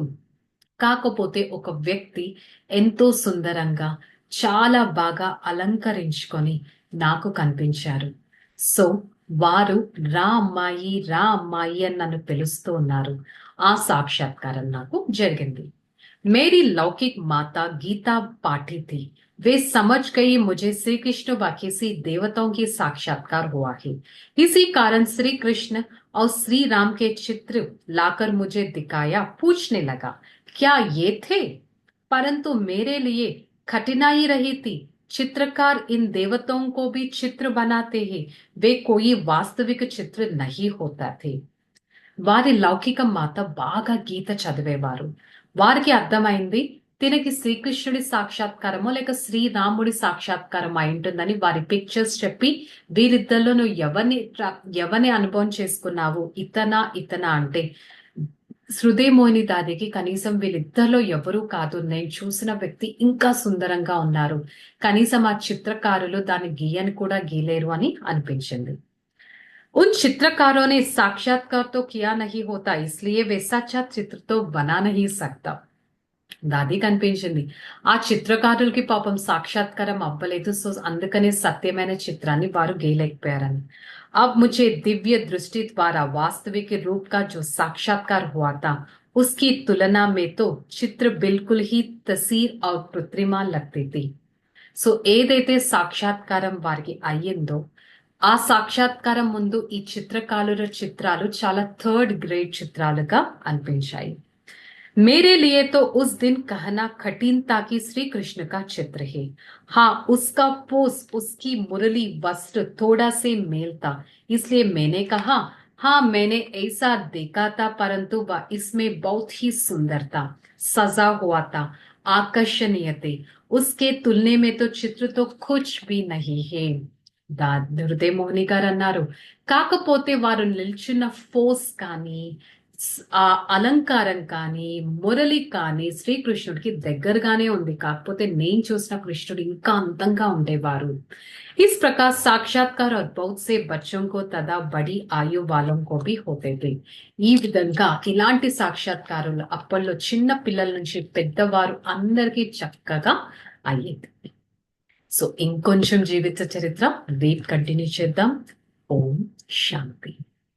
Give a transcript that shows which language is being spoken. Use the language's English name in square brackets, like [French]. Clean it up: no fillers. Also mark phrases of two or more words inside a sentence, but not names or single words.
[Telugu] కాకపోతే ఒక వ్యక్తి ఎంతో సుందరంగా చాలా బాగా అలంకరించుకొని నాకు కనిపించారు. సో వారు రా అమ్మాయి రా అమ్మాయి అని నన్ను పిలుస్తూ ఉన్నారు. ఆ సాక్షాత్కారం నాకు జరిగింది. [Hindi] मेरी लौकिक माता गीता पाठी थी. वे समझ गई मुझे श्री कृष्ण व किसी देवताओं की साक्षात्कार हुआ है. इसी कारण श्री कृष्ण और श्री राम के चित्र लाकर मुझे दिखाया. पूछने लगा क्या ये थे, परंतु मेरे लिए कठिनाई रही थी. चित्रकार इन देवताओं को भी चित्र बनाते हैं, वे कोई वास्तविक चित्र नहीं होता थे. [Telugu] వారి లౌకిక మాత బాగా గీత చదివేవారు. వారికి అర్థమైంది తినకి శ్రీకృష్ణుడి సాక్షాత్కారమో లేక శ్రీరాముడి సాక్షాత్కారం అయి ఉంటుందని. వారి పిక్చర్స్ చెప్పి వీరిద్దరిలో నువ్వు ఎవరిని అనుభవం చేసుకున్నావు, ఇతనా అంటే హృదయ మోహిని దాదికి కనీసం వీళ్ళిద్దరిలో ఎవరూ కాదు, నేను చూసిన వ్యక్తి ఇంకా సుందరంగా ఉన్నారు, కనీసం ఆ చిత్రకారులు దాన్ని గీయని కూడా గీలేరు అని అనిపించింది. [Hindi] उन चित्रकारों ने साक्षात्कार तो किया नहीं होता, इसलिए वे सच्चा चित्र तो बना नहीं सकता. [Telugu] దాది కనిపించింది ఆ చిత్రకారులకి పాపం సాక్షాత్కారం అవ్వలేదు, సో అందుకనే సత్యమైన చిత్రాన్ని వారు గీయలేకపోయారని. [Hindi] अब मुझे दिव्य दृष्टि द्वारा वास्तविक रूप का जो साक्षात्कार हुआ था, उसकी तुलना में तो चित्र बिल्कुल ही तस्वीर और कृत्रिमा लगती थी. [Telugu] సో ఏదైతే సాక్షాత్కారం వారికి అయ్యిందో ఆ సాక్షాత్కారం ముందు ఈ చిత్రకారుల చిత్రాలు చాలా [English] third grade [Telugu] చిత్రాలుగా అనిపించాయి. [Hindi] मेरे लिए तो उस दिन कहना कठिन था कि श्री कृष्ण का चित्र है. हाँ, उसका पोस, उसकी मुरली वस्त्र थोड़ा से मेल था, इसलिए मैंने कहा हाँ मैंने ऐसा देखा था, परंतु वह इसमें बहुत ही सुंदर था, सजा हुआ था, आकर्षणीय थे. उसके तुलने में तो चित्र तो कुछ भी नहीं है. [Telugu] హృదయ మోహిని గారు అన్నారు, కాకపోతే వారు నిల్చున్న ఫోర్స్ కానీ ఆ అలంకారం కానీ మురళి కానీ శ్రీకృష్ణుడికి దగ్గరగానే ఉంది, కాకపోతే నేను చూసిన కృష్ణుడు ఇంకా అందంగా ఉండేవారు. [Hindi] इस प्रकार साक्षात्कार और बहुत से बच्चों को तथा बड़ी आयु वालों को भी होते थे. [Telugu] ఈ విధంగా ఇలాంటి సాక్షాత్కారాలు అప్పట్లో చిన్న పిల్లల నుంచి పెద్దవారు అందరికీ చక్కగా అయ్యేది. సో ఇంకొంచెం జీవిత చరిత్ర రేపు కంటిన్యూ చేద్దాం. ఓం శాంతి.